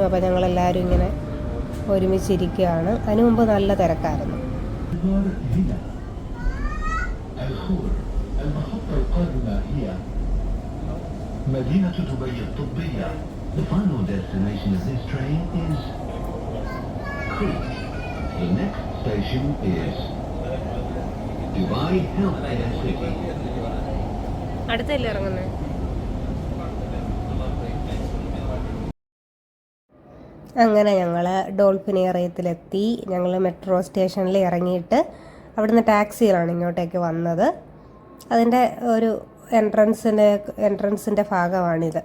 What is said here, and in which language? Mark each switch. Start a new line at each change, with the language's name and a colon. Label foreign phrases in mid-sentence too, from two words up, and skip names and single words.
Malayalam: അപ്പോൾ ഞങ്ങളെല്ലാവരും ഇങ്ങനെ ഒരുമിച്ചിരിക്കുകയാണ്. അതിനു മുമ്പ് നല്ല തിരക്കായിരുന്നു.
English: مدينة دبي الطبية The final destination of this train is Crete. The next station is Dubai Healthcare City.
Malayalam: അടുത്തല്ലേ ഇറങ്ങുന്നത്? അങ്ങനെ ഞങ്ങൾ ഡോൾഫിനേറിയത്തിലെത്തി. ഞങ്ങൾ മെട്രോ സ്റ്റേഷനിൽ ഇറങ്ങിയിട്ട് അവിടുന്ന് ടാക്സിയിലാണ് ഇങ്ങോട്ടേക്ക് വന്നത്. അതിൻ്റെ ഒരു എൻട്രൻസിൻ്റെ ഭാഗമാണിത്.